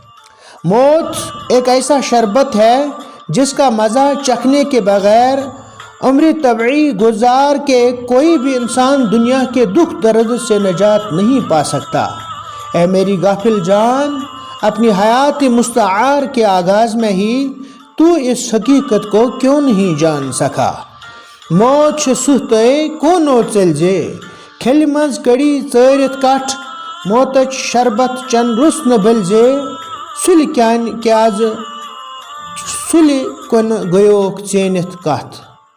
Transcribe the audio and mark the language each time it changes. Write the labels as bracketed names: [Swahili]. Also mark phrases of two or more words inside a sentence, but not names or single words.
[Urdu] موت ایک ایسا شربت ہے جس کا مزہ چکھنے کے بغیر عمر طبعی گزار کے کوئی بھی انسان دنیا کے دکھ درد سے نجات نہیں پا سکتا اے میری غافل جان اپنی حیات مستعار کے آغاز میں ہی تو اس حقیقت کو کیوں نہیں جان سکا [Kashmiri] موت چھُ ژُہ تۄہہِ کوٗنو ژٔلزے کھیٚلہِ منٛز کٔڑی ژٲرِتھ کٹھ موتٕچ شربت چن رُسنہٕ بٔلزے سُلہِ کُن گویوکھ ژینِتھ کتھ